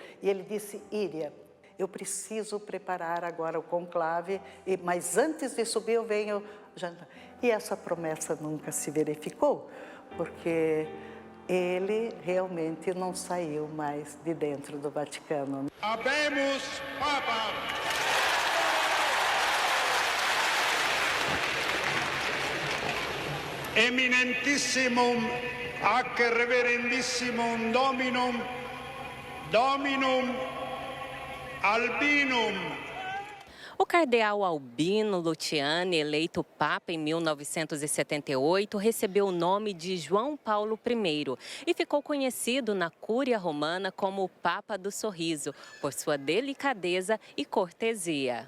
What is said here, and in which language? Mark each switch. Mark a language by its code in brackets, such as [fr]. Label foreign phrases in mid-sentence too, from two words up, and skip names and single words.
[pt] E ele disse, Iria, eu preciso preparar agora o conclave, mas antes de subir eu venho jantar. E essa promessa nunca se verificou, porque ele realmente não saiu mais de dentro do Vaticano. [la] Habemus Papa! Eminentissimum ac reverendissimum Dominum Albinum. [pt] O cardeal Albino Luciani, eleito Papa em 1978, recebeu o nome de João Paulo I e ficou conhecido na Cúria Romana como o Papa do Sorriso, por sua delicadeza e cortesia.